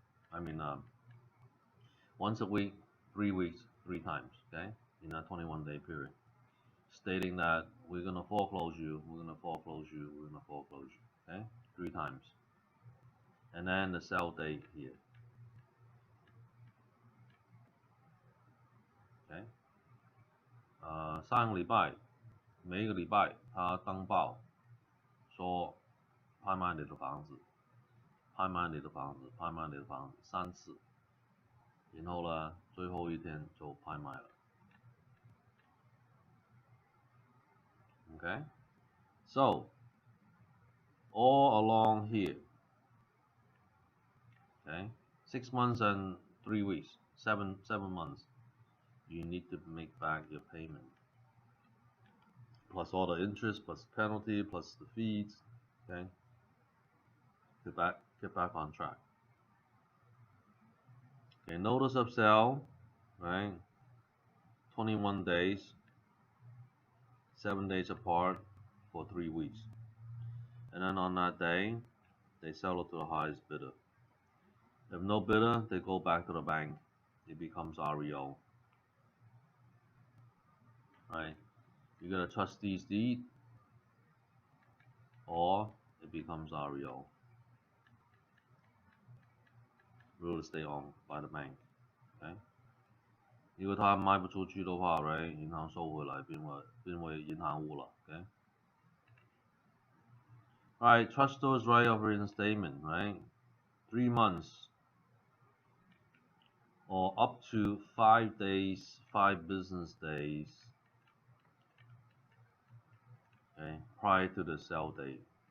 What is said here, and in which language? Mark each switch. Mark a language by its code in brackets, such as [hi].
[en] I mean, once a week, 3 weeks, 3 times, okay, in a 21-day period, stating that we're gonna foreclose you, we're gonna foreclose you, we're gonna foreclose you, okay, 3 times, and then the sell date here, okay. [zh] 上个礼拜，每一个礼拜他登报说拍卖你的房子，拍卖你的房子，拍卖你的房子3次，然后呢，最后一天就拍卖了。 [en] Okay, so all along here, okay, 6 months and 3 weeks, 7 months, you need to make back your payment, plus all the interest, plus penalty, plus the fees. Okay, get back on track. Okay, notice of sale, right? 21 days, 7 days apart for 3 weeks, and then on that day, they sell it to the highest bidder. If no bidder, they go back to the bank. It becomes REO. Right? You get a trustee's deed, or it becomes REO. Real estate owned by the bank. Okay? [zh] 如果他卖不出去的话 ，right， 银行收回来变为银行物了 ，okay? [en] Alright, trustor's right of reinstatement, right? 3 months or up to 5 days, 5 business days, okay, prior to the sale date.